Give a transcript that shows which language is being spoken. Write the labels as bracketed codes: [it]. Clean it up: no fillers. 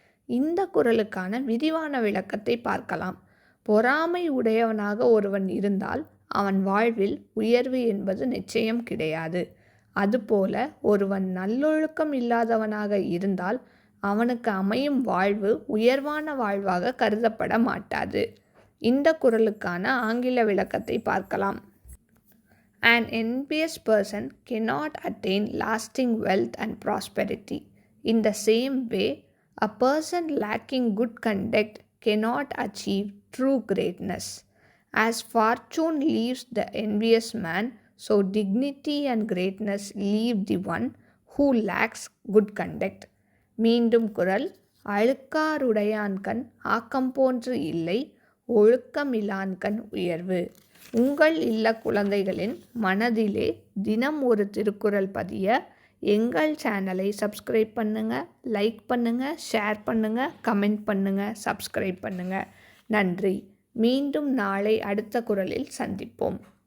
[ta] இந்த குறளுக்கான விரிவான விளக்கத்தை பார்க்கலாம். பொறாமை உடையவனாக ஒருவன் இருந்தால் அவன் வாழ்வில் உயர்வு என்பது நிச்சயம் கிடையாது. அதுபோல ஒருவன் நல்லொழுக்கம் இல்லாதவனாக இருந்தால் அவனுக்கு அமையும் வாழ்வு உயர்வான வாழ்வாக கருதப்பட மாட்டாது. இந்த குறளுக்கான ஆங்கில விளக்கத்தை பார்க்கலாம். [en] An envious person cannot attain lasting wealth and prosperity. In the same way, a person lacking good conduct cannot achieve true greatness. As fortune leaves the envious man, so dignity and greatness leave the one who lacks good conduct. [ta] மீண்டும் குறள். அழுக்காறுடையான்கண் ஆக்கம் போன்று இல்லை, ஒழுக்கமிலான்கண் உயர்வு. உங்கள் இல்ல குழந்தைகளின் மனதிலே தினம் ஒரு திருக்குறள் பதிய எங்கள் சேனலை சப்ஸ்கிரைப் பண்ணுங்கள், லைக் பண்ணுங்கள், ஷேர் பண்ணுங்கள், கமெண்ட் பண்ணுங்கள், சப்ஸ்கிரைப் பண்ணுங்கள். நன்றி. மீண்டும் நாளை அடுத்த குறளில் சந்திப்போம்.